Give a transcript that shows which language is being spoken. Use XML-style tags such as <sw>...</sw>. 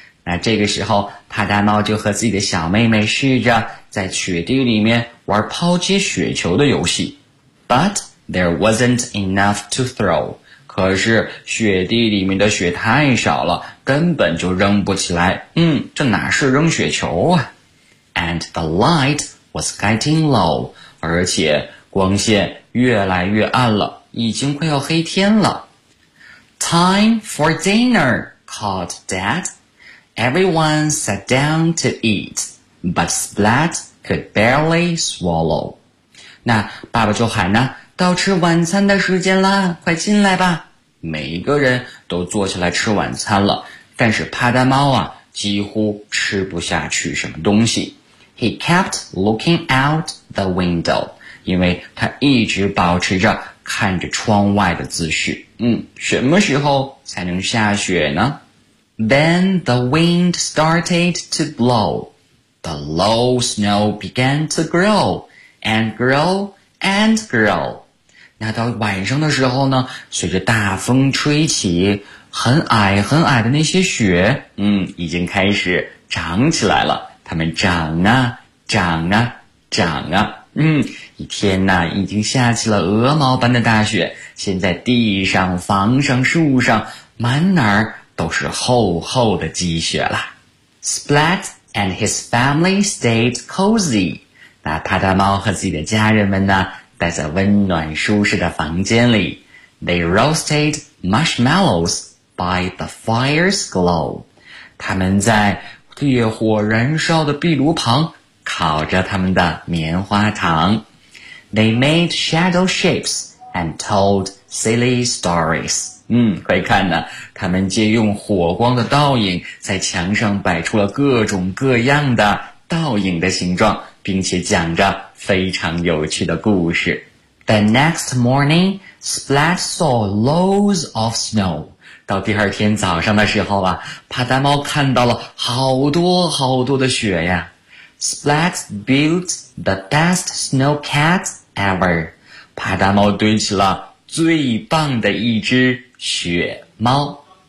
<zh>那这个时候，帕达猫就和自己的小妹妹试着在雪地里面玩抛接雪球的游戏。</zh> <en>But there wasn't enough to throw.</en> <zh>可是雪地里面的雪太少了，根本就扔不起来。嗯，这哪是扔雪球啊？</zh> <en>And the light was getting low.</en> <zh>而且光线越来越暗了，已经快要黑天了。</zh> <en>Time for dinner, called Dad. Everyone sat down to eat, but Splat could barely swallow.</en> <zh>那爸爸就喊呢，到吃晚餐的时间啦，快进来吧。每一个人都坐下来吃晚餐了，但是帕达猫啊几乎吃不下去什么东西。</zh> <en>He kept looking out the window,</en> <zh>因为他一直保持着看着窗外的姿势。嗯，什么时候才能下雪呢？</zh> <en>Then the wind started to blow. The low snow began to grow and grow and grow.</en> <zh>那到晚上的时候呢，随着大风吹起，很矮很矮的那些雪，已经开始长起来了。它们长啊，长啊，长啊，一天呢，已经下起了鹅毛般的大雪。现在地上、房上、树上，满哪儿都是厚厚的积雪了。</zh> <en>Splat and his family stayed cozy.</en> <zh>那帕达猫和自己的家人们呢？待在温暖舒适的房间里。</zh> <en>They roasted marshmallows by the fire's glow.</en> <zh>他们在烈火燃烧的壁炉旁烤着他们的棉花糖。</zh> <en>They made shadow shapes and told silly stories.</en> <zh>可以看呢，他们借用火光的倒影在墙上摆出了各种各样的倒影的形状，并且讲着非常有趣的故事。</zh> <en>The next morning, Splat saw loads of snow.</en> <zh>到第二天早上的时候啊，帕达猫看到了好多好多的雪呀。</zh> <en>Splat built the best snow cat ever.</en> <zh>帕达猫堆起了最棒的一只雪猫。</zh>